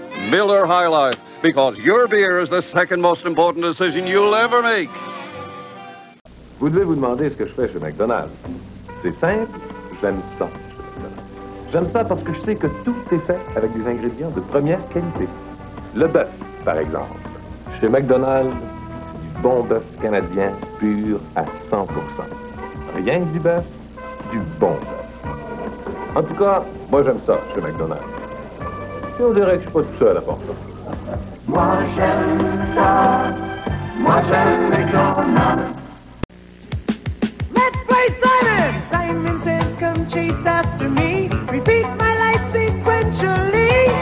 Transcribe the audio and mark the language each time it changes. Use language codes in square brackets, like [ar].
[en] Miller High Life, because your beer is the second most important decision you'll ever make. [fr] Vous devez vous demander ce que je fais chez McDonald's. C'est simple, j'aime ça chez McDonald's. J'aime ça parce que je sais que tout est fait avec des ingrédients de première qualité. Le bœuf, par exemple. Chez McDonald's, du bon bœuf canadien pur à 100%. Rien que du bœuf, du bon bœuf. En tout cas, moi j'aime ça chez McDonald's. Et on dirait que je suis pas tout seul à part ça. Moi j'aime ça, moi j'aime McDonald's. [en] Let's play Simon! Simon says, come chase after me. Repeat my life sequentially.